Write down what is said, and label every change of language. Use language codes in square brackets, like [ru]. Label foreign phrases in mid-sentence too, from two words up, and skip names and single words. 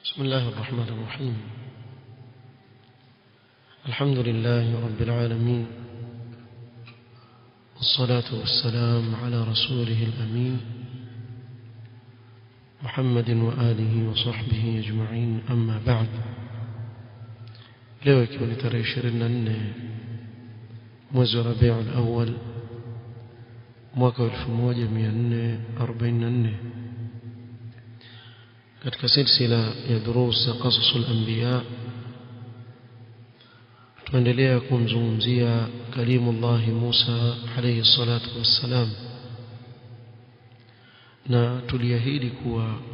[ar] بسم الله الرحمن الرحيم. الحمد لله رب العالمين، والصلاة والسلام على رسوله الأمين محمد وآله وصحبه أجمعين، أما بعد. [sw] leo ikiwa ni tarehe 24 mwezi wa Rabiul Awwal mwaka 1444 katika silsila ya durus [ar] قصص الأنبياء [sw] tuendelea kumzungumzia kalimullah Musa [ar] عليه الصلاة والسلام, [sw] na tuliahidi kuwa